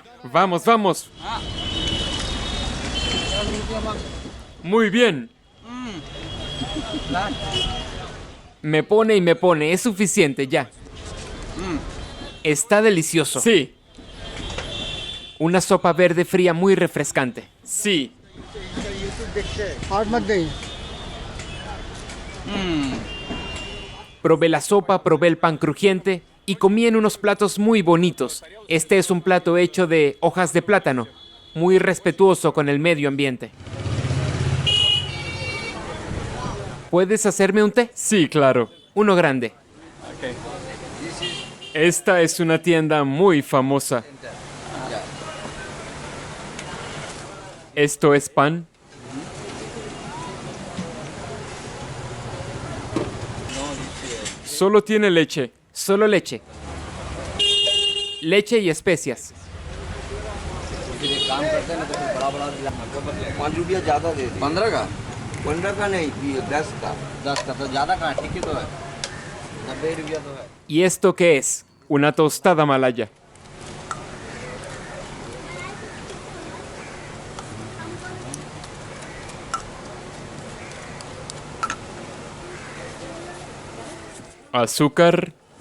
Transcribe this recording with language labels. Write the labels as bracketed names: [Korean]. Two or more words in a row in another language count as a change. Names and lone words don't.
[Spanish] Vamos, vamos. Muy bien. Me pone y me pone. Es suficiente, ya. Está delicioso. Sí, Una sopa verde fría muy refrescante. sí. [Hindi] और मत दें [Spanish] Probé la sopa, probé el pan crujiente y comí en unos platos muy bonitos. Este es un plato hecho de hojas de plátano, muy respetuoso con el medio ambiente. ¿Puedes hacerme un té? Sí, claro. Uno grande. Esta es una tienda muy famosa. ¿Esto es pan? Solo tiene leche. Solo leche. Leche y especias. [Hindi] 5 रुपया ज़्यादा दे दी 15 का 15 का नहीं 10 का तो ज़्यादा कहाँ ठीक ही तो है 90 रुपया तो है [Spanish] ¿Y esto qué es? Una tostada malaya. Azúcar.